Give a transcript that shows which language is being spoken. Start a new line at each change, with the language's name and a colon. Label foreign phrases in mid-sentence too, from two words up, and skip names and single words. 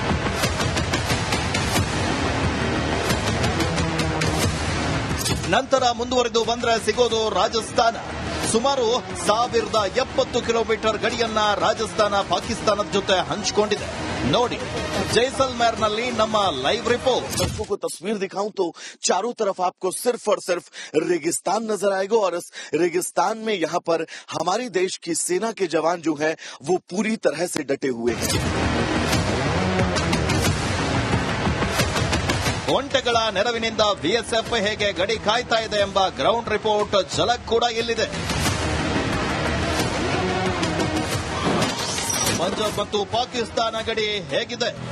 Kannada: ನಂತರ ಮುಂದುವರೆದು ಬಂದ್ರೆ ಸಿಗೋದು ರಾಜಸ್ಥಾನ. ಸುಮಾರು 1070 ಕಿಲೋಮೀಟರ್ ಗಡಿಯನ್ನ ರಾಜಸ್ಥಾನ ಪಾಕಿಸ್ತಾನದ ಜೊತೆ ಹಂಚಿಕೊಂಡಿದೆ. ನೋಡಿ ಜೈಸಲ್ಮೇರ್ನಲ್ಲಿ ನಮ್ಮ
English: live report.
Hindi: सबको को तस्वीर दिखाऊं तो चारों तरफ आपको सिर्फ और सिर्फ रेगिस्तान नजर आएगा और इस रेगिस्तान में यहाँ पर हमारे देश की सेना के जवान जो हैं वो पूरी तरह से डटे हुए हैं.
Kannada: ಒಂಟೆಗಳ ನೆರವಿನಿಂದ ಬಿಎಸ್ಎಫ್ ಹೇಗೆ ಗಡಿ ಕಾಯ್ತಾ ಇದೆ ಎಂಬ
English: ground report
Kannada: ಝಲಕ್ ಕೂಡ ಇಲ್ಲಿದೆ. ಪಂಜಾಬ್ ಮತ್ತು ಪಾಕಿಸ್ತಾನ ಗಡಿ ಹೇಗಿದೆ?